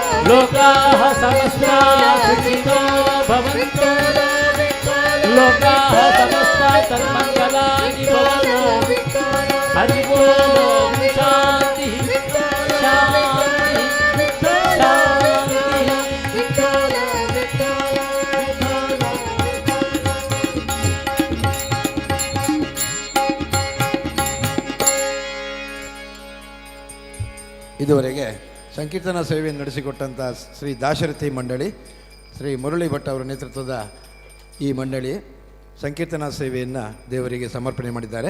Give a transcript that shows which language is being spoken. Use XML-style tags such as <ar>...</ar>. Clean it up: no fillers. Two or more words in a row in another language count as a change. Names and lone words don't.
<sa>लोकाः समस्ताः सुखिनो भवन्तु लोकाः समस्ताः सन्मङ्गलानि भवन्तु हरि ओम शान्तिः शान्तिः शान्तिः</sa> <kn>ಇದುವರೆಗೆ ಸಂಕೀರ್ತನ ಸೇವೆಯನ್ನು ನಡೆಸಿಕೊಟ್ಟಂಥ ಶ್ರೀ ದಾಶರಥಿ ಮಂಡಳಿ, ಶ್ರೀ ಮುರಳಿ ಭಟ್ ಅವರ ನೇತೃತ್ವದ ಈ ಮಂಡಳಿ ಸಂಕೀರ್ತನಾ ಸೇವೆಯನ್ನು ದೇವರಿಗೆ ಸಮರ್ಪಣೆ ಮಾಡಿದ್ದಾರೆ.</kn>